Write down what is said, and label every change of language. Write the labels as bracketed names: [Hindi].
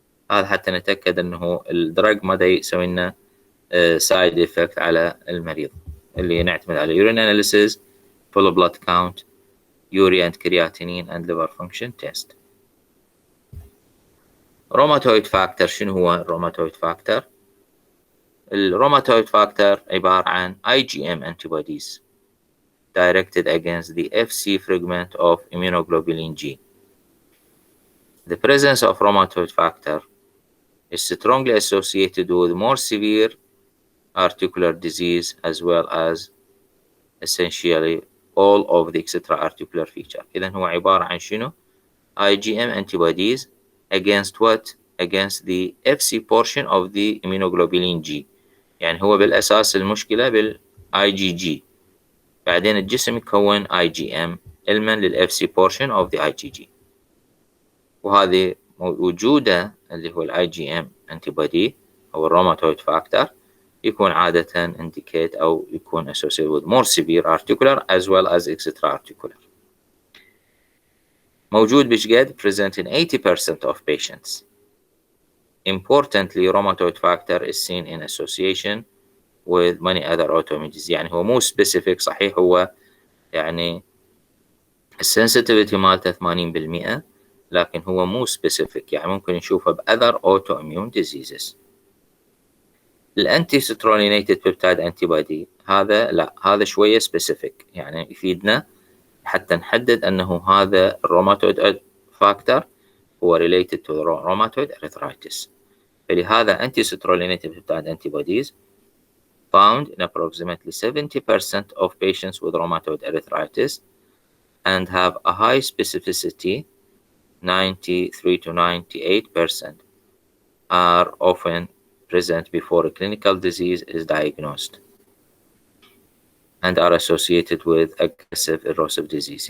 [Arabic] هذا حتى نتأكد أنه الدرج ما دا يسوي لنا side effect على المريض. اللي نعتمد على [English] urine analysis, full blood count, urea and creatinine and liver function test. rheumatoid factor. [Arabic] شنو هو [English] rheumatoid factor؟ [Arabic] الروماتويد فاكتور عبارة عن [English] IgM antibodies directed against the Fc fragment of immunoglobulin G. The presence of rheumatoid factor is strongly associated with more severe articular disease as well as essentially all of the extra-articular feature. [Arabic] إذن هو عبارة عن شنو؟ [English] IgM antibodies against what? Against the Fc portion of the immunoglobulin G. [Arabic] يعني هو بالأساس المشكلة بالIgG، بعدين الجسم يكون IgM علما للFC [English] portion of the IgG، [Arabic] وهذه وجوده اللي هو الIgM antibody أو الروماتويد فاكتور يكون عادة indicate أو يكون [English] associated with more severe articular as well as extra-articular. [Arabic] موجود بشقد [English] present in 80% of patients. Importantly, rheumatoid factor is seen in association with many other autoimmune diseases. [Arabic] يعني هو مو specific. صحيح هو يعني الsensitivity مالته 80%، لكن هو مو specific. يعني ممكن نشوفه [English] بother autoimmune diseases. [Arabic] الانتي سترولينيتد بيبتايد antibody هذا لا، هذا شوية specific، يعني يفيدنا حتى نحدد أنه هذا الروماتويد فاكتور هو [English] related to rheumatoid arthritis. فلهذا anti-citrulline peptide antibodies found in approximately 70% of patients with rheumatoid arthritis and have a high specificity, 93 to 98%, are often present before a clinical disease is diagnosed and are associated with aggressive erosive disease.